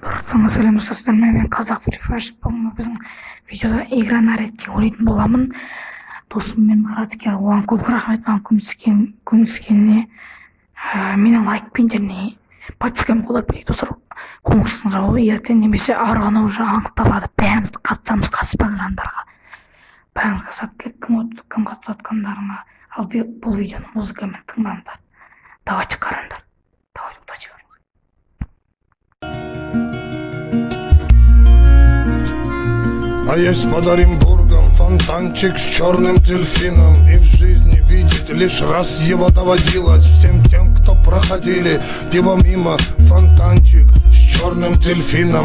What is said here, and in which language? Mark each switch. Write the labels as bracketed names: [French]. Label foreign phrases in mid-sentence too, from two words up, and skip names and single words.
[Kazakh] Армысыздар, сәлеметсіздер ме? Мен қазақ Free Fire. Бүгін біздің видеода [Russian] игра на рейтинг [Kazakh] ойнайтын боламын. Досым мен Қыратке оған көп рахмет, маған көмектескеніне. Мені лайкпен және подпискамен қолдап берейік достар. Конкурстың жауабы ертең немесе арғаны уже анықталады. Бәріміз қатысамыз, қатыспаған жандарға. Бәріңізге сәттілік, кім қатысатқандарына. Ал бұл видеоны музыкамен тыңдаңдар. Давайте қараңдар. [Russian] Давайте удачи вам. А есть под Оренбургом фонтанчик с черным дельфином. И в жизни видеть лишь раз его доводилось. Всем тем, кто проходили его мимо. Фонтанчик с черным дельфином.